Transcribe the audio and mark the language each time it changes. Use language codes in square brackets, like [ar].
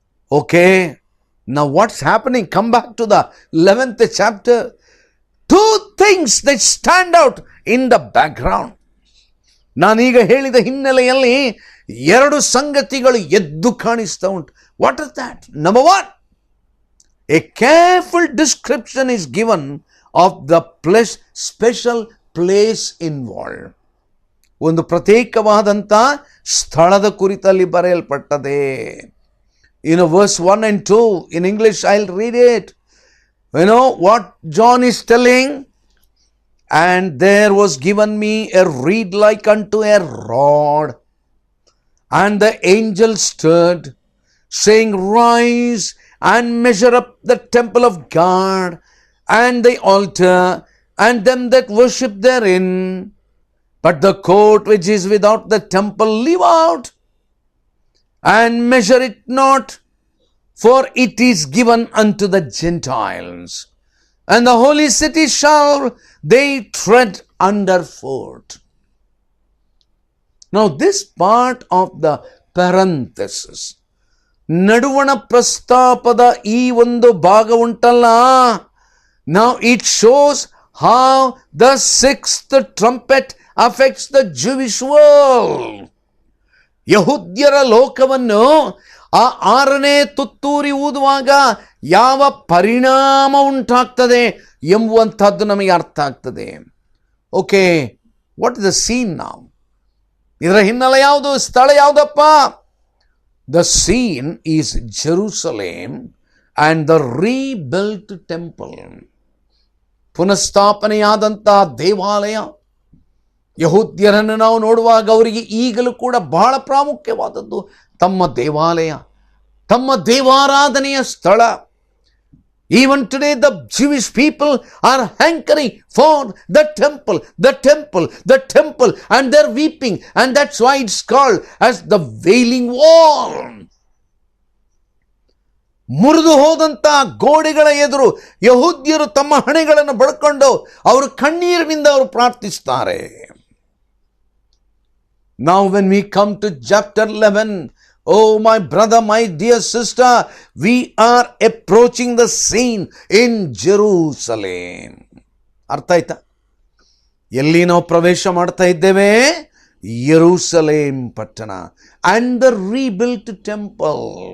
[en] Okay, now what's happening? Come back to the 11th chapter. Two things that stand out in the background. [kn] ನಾನೀಗ ಹೇಳಿದ ಹಿನ್ನೆಲೆಯಲ್ಲಿ ಎರಡು ಸಂಗತಿಗಳು ಎದ್ದು ಕಾಣಿಸ್ತಾ ಉಂಟು. [en] What is that? Number one, a careful description is given of the special place involve. [kn] ಒಂದು ಪ್ರತ್ಯೇಕವಾದಂಥ ಸ್ಥಳದ ಕುರಿತಲ್ಲಿ ಬರೆಯಲ್ಪಟ್ಟದೆ. [en] verse 1 and 2 in English, I'll read it. What John is telling? And there was given me a reed like unto a rod, and the angel stood, saying, Rise and measure up the temple of God, and the altar, and them that worship therein. But the court which is without the temple leave out, and measure it not, for it is given unto the Gentiles. And the holy city shall they tread underfoot. Now this part of the parenthesis, [kn] ನಡುವಣ ಪ್ರಸ್ತಾಪದ ಈ ಒಂದು ಭಾಗ ಉಂಟಲ್ಲ, [en] now it shows how the sixth trumpet affects the Jewish world. [kn] ಯಹೂದ್ಯರ ಲೋಕವನ್ನು ಆ ಆರನೇ ತುತ್ತೂರಿ ಊದುವಾಗ ಯಾವ ಪರಿಣಾಮ ಉಂಟಾಗ್ತದೆ ಎಂಬುವಂಥದ್ದು ನಮಗೆ ಅರ್ಥ ಆಗ್ತದೆ. Okay, [en] what is the scene [kn] ನಾವು? ಇದರ ಹಿನ್ನೆಲೆ ಯಾವುದು? ಸ್ಥಳ ಯಾವುದಪ್ಪ? [en] The scene is Jerusalem and the rebuilt temple. [kn] ಪುನಃಸ್ಥಾಪನೆಯಾದಂತಹ ದೇವಾಲಯ. ಯಹೂದ್ಯರನ್ನು ನಾವು ನೋಡುವಾಗ ಅವರಿಗೆ ಈಗಲೂ ಕೂಡ ಬಹಳ ಪ್ರಾಮುಖ್ಯವಾದದ್ದು ತಮ್ಮ ದೇವಾಲಯ, ತಮ್ಮ ದೇವಾರಾಧನೆಯ ಸ್ಥಳ. [en] Even today the Jewish people are hankering for the temple, the temple, the temple, and they're weeping, and that's why it's called as the Wailing Wall. [kn] ಮುರಿದು ಹೋದಂತ ಗೋಡೆಗಳ ಎದುರು ಯಹೂದ್ಯರು ತಮ್ಮ ಹಣೆಗಳನ್ನು ಬಡ್ಕೊಂಡು ಅವರು ಕಣ್ಣೀರಿನಿಂದ ಅವರು ಪ್ರಾರ್ಥಿಸುತ್ತಾರೆ. [en] Now when we come to chapter 11, oh my brother, my dear sister, we are approaching the scene in Jerusalem. [kn] ಅರ್ಥ ಆಯ್ತಾ? ಎಲ್ಲಿ ನಾವು ಪ್ರವೇಶ ಮಾಡ್ತಾ ಇದ್ದೇವೆ? ಯೆರೂಸಲೇಮ್ ಪಟ್ಟಣ [en] and the rebuilt temple.